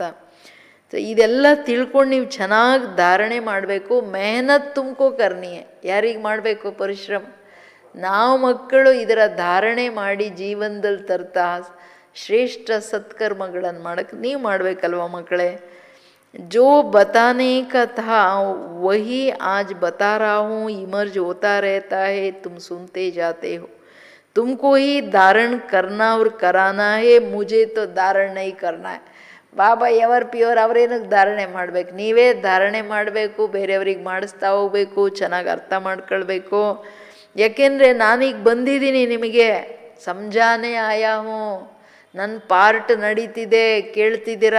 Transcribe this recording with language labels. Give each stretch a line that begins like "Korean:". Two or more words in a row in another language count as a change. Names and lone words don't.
Kannada: ಸೊ ಇದೆಲ್ಲ ತಿಳ್ಕೊಂಡು ನೀವು ಚೆನ್ನಾಗಿ ಧಾರಣೆ ಮಾಡಬೇಕು.
Hindi: मेहनत तुमको करनी है.
Kannada: ಯಾರಿಗೆ ಮಾಡಬೇಕು ಪರಿಶ್ರಮ? ನಾವು ಮಕ್ಕಳು ಇದರ ಧಾರಣೆ ಮಾಡಿ ಜೀವನದಲ್ಲಿ ತರ್ತಾ ಶ್ರೇಷ್ಠ ಸತ್ಕರ್ಮಗಳನ್ನು ಮಾಡೋಕ್ಕೆ ನೀವು ಮಾಡಬೇಕಲ್ವ ಮಕ್ಕಳೇ.
Hindi: जो बताने का था वही आज बता रहा हूँ, इमर्ज होता रहता है, तुम सुनते जाते हो. तुमको ही धारण करना और कराना है, मुझे तो धारण नहीं करना है.
Kannada: ಬಾಬಾ
English: ever pure,
Kannada: ಅವ್ರೇನಕ್ಕೆ ಧಾರಣೆ ಮಾಡಬೇಕು? ನೀವೇ ಧಾರಣೆ ಮಾಡಬೇಕು, ಬೇರೆಯವ್ರಿಗೆ ಮಾಡಿಸ್ತಾ ಹೋಗ್ಬೇಕು, ಚೆನ್ನಾಗಿ ಅರ್ಥ ಮಾಡ್ಕೊಳ್ಬೇಕು. ಯಾಕೆಂದರೆ ನಾನೀಗ ಬಂದಿದ್ದೀನಿ, ನಿಮಗೆ
Hindi: समझाने आया हूँ,
Kannada: ನನ್ನ ಪಾರ್ಟ್ ನಡೀತಿದೆ, ಕೇಳ್ತಿದ್ದೀರಾ?